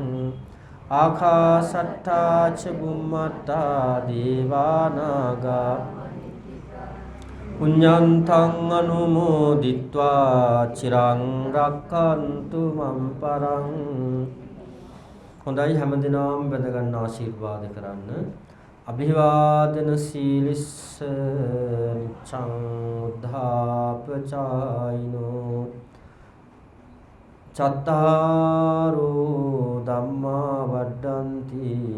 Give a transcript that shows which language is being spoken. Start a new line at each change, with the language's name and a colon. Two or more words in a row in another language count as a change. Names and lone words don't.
Pali: ආකාසට්ඨා ච බුම්මට්ඨා දේවානාගා පුඤ්ඤන්තං අනුමෝදිත්වා චිරං රක්칸තු මම් පරං.
Sinhala: හොඳයි, හැමදිනම බඳ ගන්න ආශිර්වාද කරන්න.
Pali: අභිවාදන සීලිස්ස නිච්ඡං උද්ධාපචායිනෝ චත්තාරෝ ධම්මා වඩ්ඩන්ති